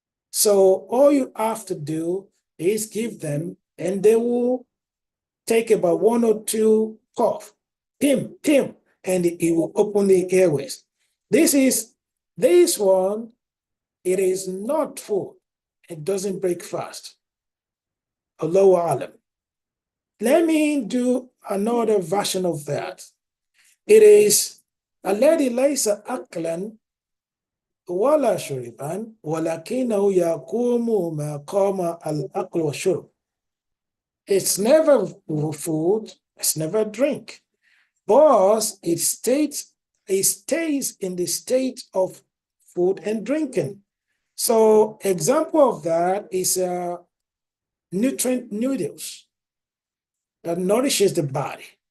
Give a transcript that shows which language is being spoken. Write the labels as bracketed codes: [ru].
[en] So all you have to do is give them, and they will take about 1 or 2 puff, and it will open the airways. This one, it is not food. It doesn't break fast. Allahu alam. Let me do another version of that. It is [ar] الذي ليس أكلا ولا شربا ولكنه يقوم مقام الأكل والشرب. [en] It's never food, it's never drink, but it stays in the state of food and drinking. So example of that is nutrient noodles that nourishes the body.